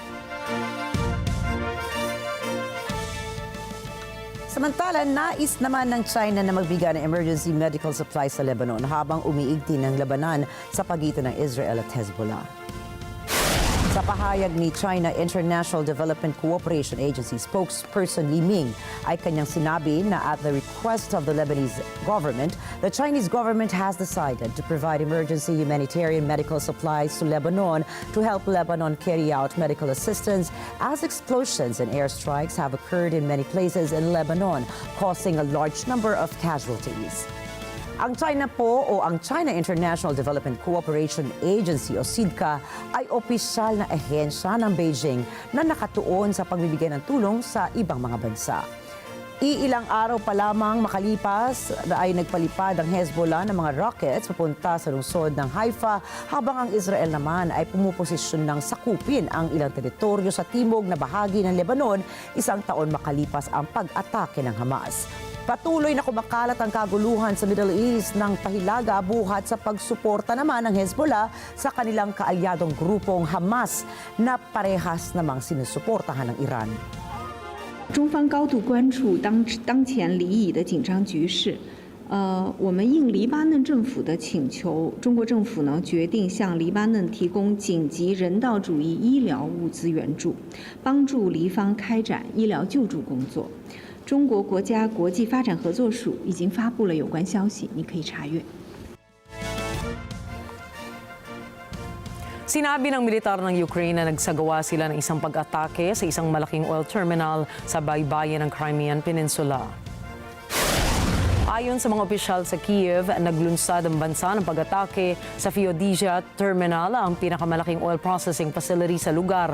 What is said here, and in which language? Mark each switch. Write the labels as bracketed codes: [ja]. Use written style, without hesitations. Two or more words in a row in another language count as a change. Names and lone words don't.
[tl] Samantala, nais naman ng China na magbigay ng [en] emergency medical supplies [tl] sa Lebanon habang umiigting ng labanan sa pagitan ng Israel at Hezbollah. Sa pahayag ni China International Development Cooperation Agency spokesperson Li Ming ay kanyang sinabi na [en] at the request of the Lebanese government, the Chinese government has decided to provide emergency humanitarian medical supplies to Lebanon to help Lebanon carry out medical assistance as explosions and airstrikes have occurred in many places in Lebanon, causing a large number of casualties. [tl] Ang China po o ang China International Development Cooperation Agency o CIDCA ay opisyal na ahensya ng Beijing na nakatuon sa pagbibigay ng tulong sa ibang mga bansa. Iilang araw pa lamang makalipas ay nagpalipad ang Hezbollah ng mga rockets papunta sa lungsod ng Haifa habang ang Israel naman ay pumuposisyon ng sakupin ang ilang teritoryo sa timog na bahagi ng Lebanon isang taon makalipas ang pag-atake ng Hamas. Patuloy na kumakalat ang kaguluhan sa Middle East ng pahilaga buhat sa pagsuporta naman ng Hezbollah sa kanilang kaalyadong grupong Hamas na parehas namang sinusuportahan ng Iran. [zh] 中方高度关注当前黎以的紧张局势。我们应黎巴嫩政府的请求，中国政府呢决定向黎巴嫩提供紧急人道主义医疗物资援助，帮助黎方开展医疗救助工作。中国国家国际发展合作署已经发布了有关消息，你可以查阅。 [tl] Sinabi ng militar ng Ukraine na nagsagawa sila ng isang pag-atake sa isang malaking oil terminal sa baybayin ng Crimean Peninsula. Ayon sa mga opisyal sa Kiev, naglunsad ang bansa ng pag-atake sa Feodia Terminal, ang pinakamalaking [en] oil processing facility [tl] sa lugar.